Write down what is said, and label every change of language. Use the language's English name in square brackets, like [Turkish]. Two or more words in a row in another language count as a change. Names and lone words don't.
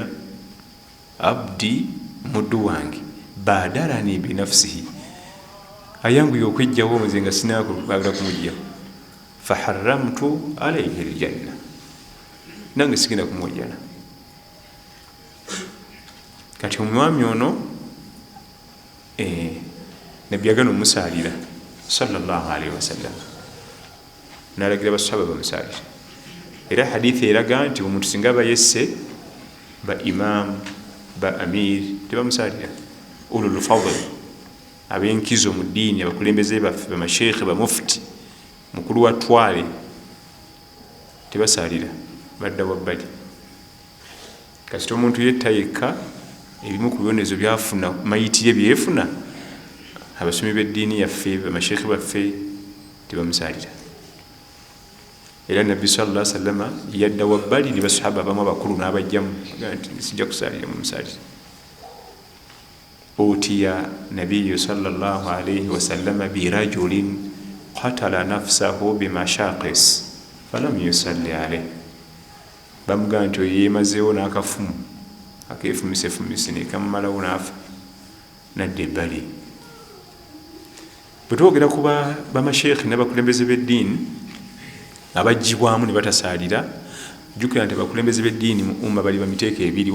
[Ganda] Abdi muddu wange [Arabic] بادرني بنفسه, [Ganda] ayanguye okwejjawo nze nga sinakwagala kumujja. [Arabic] فحرمت عليه الجنة, [Ganda] nange sigenda kumuwajjana. Kati omwami ono nabbi yagana omusaalira [Arabic] صلى الله عليه وسلم, [Ganda] nalagira basahaba bamusaalira. Era hadithi eraga nti omuntu singa bayesse ba imam ba amir tebamusaalira. [Arabic] أولو الفضل, [Ganda] ab'enkizo mu ddiini, abakulembeze baffe, bamasheekhe, bamufti, mukulu wa twale tebasaalira, badda wabbali. Kasita omuntu yetta yekka ebimu ku bibonerezo byafuna mayitire byefuna, abasomi b'eddiini yaffe, bamasheekhe baffe tebamusaalira. Era nabbi [Arabic] صلى الله عليه وسلم [Ganda] yadda wabbali ne basahaba abamu abakulu n'abajjamu nti sijja kusaalira mumusaalire. [Arabic] أتي النبي صلى الله عليه وسلم برجل قتل نفسه بمشاقص فلم يصل عليه, [Ganda] bamugamba nti oyo yeemazeewo n'akafumu akeefumisefumise nekamumalawo n'afa nadda ebbali. Bwe twogera ku bamasheekhe n'abakulembeze b'eddiini abajjibwamu ne batasaalira, jjukira nti abakulembeze b'eddiini mu umma bali bamiteeka ebiri.